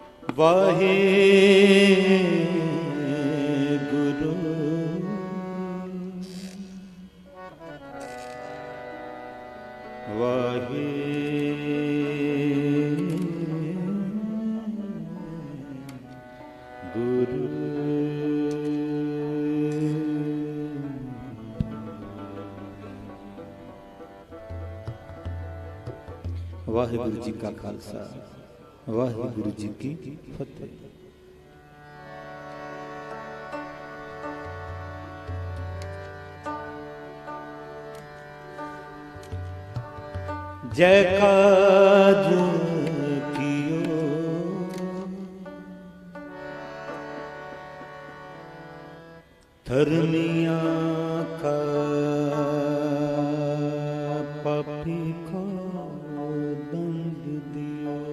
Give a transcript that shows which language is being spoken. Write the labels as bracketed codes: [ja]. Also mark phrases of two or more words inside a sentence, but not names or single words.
[hi] वाहे गुरु वाहे गुरु। वाहिगुरु जी का खालसा वाहिगुरु जी की फतेह। जय काज कियो धर्मिया का पापी को दंड दियो।